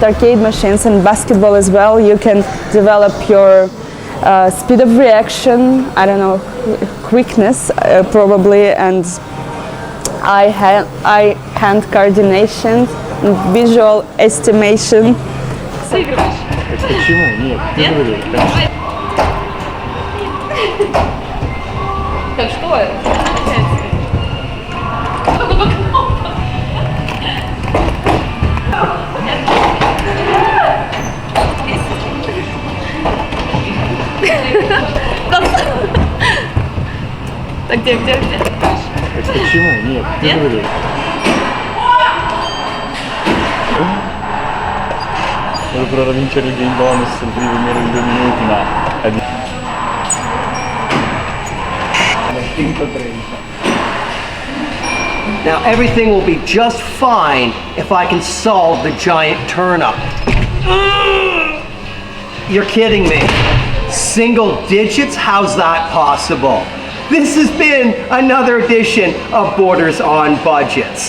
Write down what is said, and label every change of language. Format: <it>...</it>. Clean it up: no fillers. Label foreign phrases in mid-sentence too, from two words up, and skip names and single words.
<en>arcade machines and basketball as well, you can develop your speed of reaction, I don't know, quickness probably, and eye-hand coordination, and visual estimation.</en> <ru>Почему? Нет, не говори. Так что это? Так, где? Почему? Нет, не говори.</ru> <it>Dovrò vincere il</it> <en>game bonus</en> <it>il primo in 2 minuti, ma è di... 5:30.</it> <en>Now everything will be just fine if I can solve the giant turnip. You're kidding me. Single digits? How's that possible? This has been another edition of Borders on Budgets.</en>